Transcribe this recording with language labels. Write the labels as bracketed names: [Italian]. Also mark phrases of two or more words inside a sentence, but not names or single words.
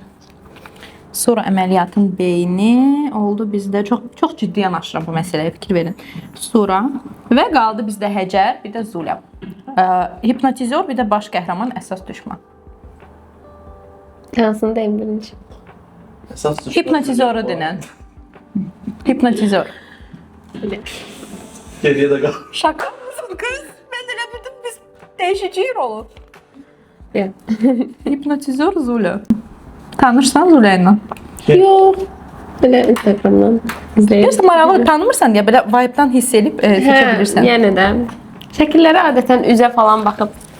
[Azerbaijani] Sonra əməliyyatın beyni oldu bizdə. Çox ciddi yanaşıram bu məsələyə, fikir verin. Sonra və qaldı bizdə Həcər, bir də Zulə. Hipnotizor, bir də baş qəhrəman, əsas düşman. Hansını deyim birinci. Esas düşman. Hipnotizoru denən. Hipnotizor. [Turkish] Geriye de kal. Şaka mısın kız? [Azerbaijani] Ben elə bildim biz dəyişəcəyik rolu. Yox. Hipnotizor Zulə. Tanırsan Zulə ilə? Yox. Belə Instagramdan izləyirəm. Görürsən, maraqlı tanımırsan deyə belə vibe-dan hiss edib seçə bilirsən. Yəni də. Şəkillərə adətən üzə falan baxıb.